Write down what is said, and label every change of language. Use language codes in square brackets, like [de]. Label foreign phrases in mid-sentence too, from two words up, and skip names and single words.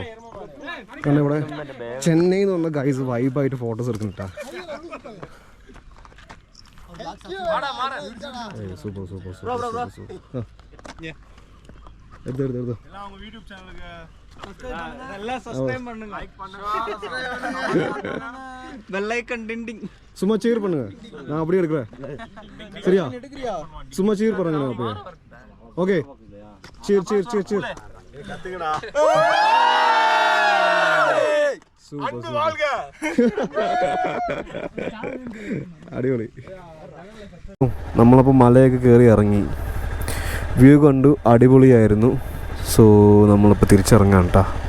[ml] കാരണം ഇവിടെ ചെന്നൈയിൽ നിന്ന് വന്ന ഗൈസ് വൈബായിട്ട് ഫോട്ടോസ് എടുക്കുന്നുട്ടാ. [en] super super super. [ta] എടുത്തു சும்மா சீர் பண்ணுங்க, நான் அப்படியே எடுக்கிறேன். சரியா? சும்மா சீர் பண்ணுங்க அப்படியே. [en] okay, cheer cheer cheer cheer. [ml] അടിപൊളി. നമ്മളപ്പോൾ മലയൊക്കെ കയറി ഇറങ്ങി, വ്യൂ കണ്ടു, അടിപൊളിയായിരുന്നു. സോ നമ്മളിപ്പോൾ തിരിച്ചിറങ്ങാം കേട്ടോ.